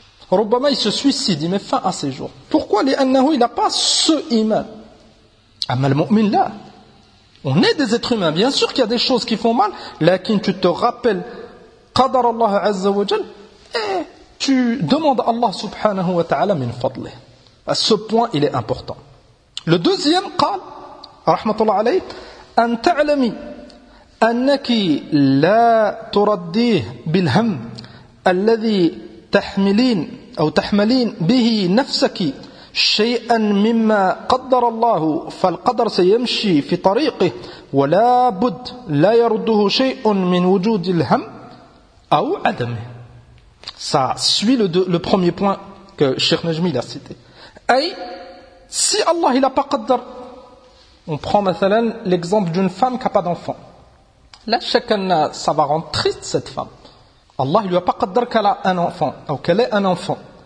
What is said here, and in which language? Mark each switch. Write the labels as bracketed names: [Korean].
[French] Rubbama, il se suicide, il met fin à ses jours. Pourquoi les annahu, il n'a pas ce iman? Amal mu'min là. On est des êtres humains, bien sûr qu'il y a des choses qui font mal, lakin tu te rappelles qadar Allah azza wa jal et tu demandes à Allah subhanahu wa ta'ala min fadli. À ce point, il est important. [Arabic] Le deuxième, قال rahmatullah alayhi, an ta'lami annaki la turaddih bil ham alladhi tahmilin aw tahmalin bihi nafsaki شيئا مما قدر الله فالقدر سيمشي في طريقه ولا بد لا يرده شيء من وجود الهم أو عدمه. [French] Ça suit le premier point que Cheikh Najmi a cité. Et si Allah il a pas قدر, on prend مثلاً l'exemple d'une femme qui a pas d'enfant. Là, chacun ça va rendre triste cette femme. Allah il lui a pas قدر qu'elle a un enfant ou qu'elle ait un enfant.